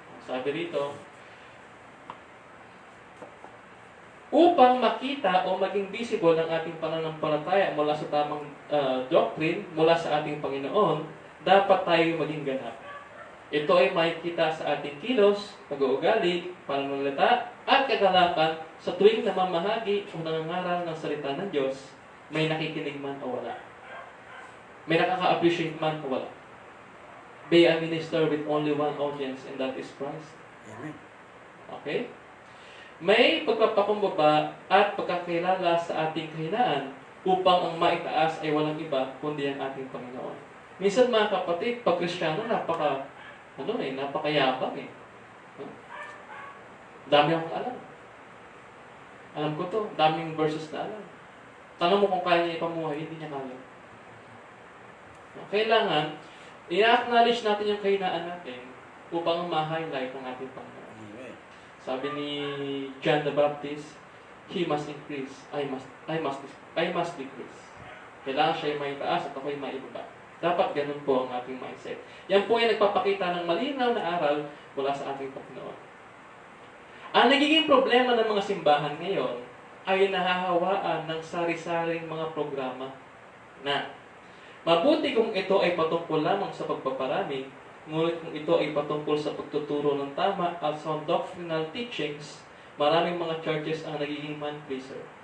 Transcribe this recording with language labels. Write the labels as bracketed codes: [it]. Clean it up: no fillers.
[tl] Sabi rito, upang makita o maging visible ang ating pananampalataya mula sa tamang doctrine, mula sa ating Panginoon, dapat tayo maging ganap. Ito ay makikita sa ating kilos, pag-uugali, pananalita, at kagalakan sa tuwing namamahagi o nangangaral ng salita ng Diyos, may nakikinig man o wala. May nakaka-appreciate man o wala. [en] Be a minister with only one audience, and that is Christ. Amen. Okay? [tl] May pagpapakumbaba at pagkakilala sa ating kahinaan upang ang maitaas ay walang iba kundi ang ating Panginoon. Minsan mga kapatid, pag Kristiyano, napakayabang eh. Dami akong alam. Alam ko to, daming verses na alam. Tanong mo kung kaya niya ipamuhay, hindi niya kaya. Kailangan, i-acknowledge natin yung kahinaan natin upang ma-highlight ang ating Panginoon. Sabi ni [en] John the Baptist, he must increase, I must decrease. [tl] Kailangan siya ay may taas at ako ay may ibaba. Dapat ganun po ang ating mindset. Yan po ay nagpapakita ng malinaw na aral mula sa ating Panginoon. Ang nagiging problema ng mga simbahan ngayon ay nahahawaan ng sari-saring mga programa na mabuti kung ito ay patungkol lamang sa pagpaparami, ngunit kung ito ay patungkol sa pagtuturo ng tama at [en] sound doctrinal teachings, [tl] maraming mga churches ang nagiging man-pleaser.